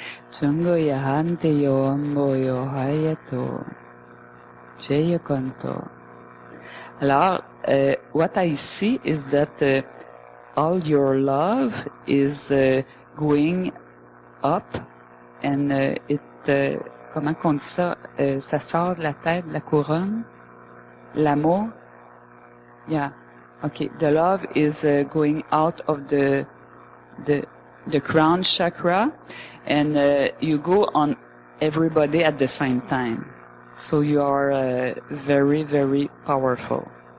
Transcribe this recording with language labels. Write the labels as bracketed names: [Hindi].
[English] Chungo yahante yo ambo yo hayato. Cheya konto. Alors, what I see is that all your love is going up and [French] comment on dit ça? Ça sort de la tête, de la couronne. L'amour. [English] Yeah. Okay. The love is going out of the crown chakra and you go on everybody at the same time. So you are very, very powerful.